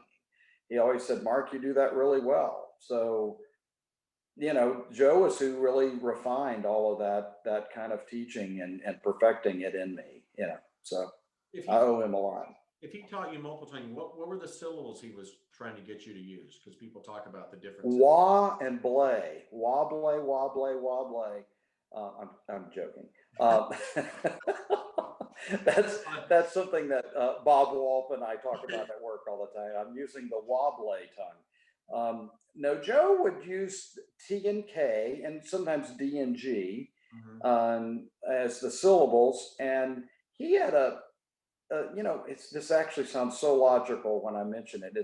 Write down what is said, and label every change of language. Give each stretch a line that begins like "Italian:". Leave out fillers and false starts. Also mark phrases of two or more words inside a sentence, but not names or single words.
English: He always said, Mark, you do that really well. So, Joe is who really refined all of that kind of teaching and perfecting it in me, so I owe him a lot. If he taught you multiple tonguing, what were the syllables he was trying to get you to use? Because people talk about the differences. Wah and blay, wobblay, wobblay, wobblay. I'm joking. That's something that Bob Wolf and I talk about at work all the time. I'm using the wobblay tongue. No, Joe would use T and K and sometimes D and G as the syllables, and he had this actually sounds so logical when I mention it.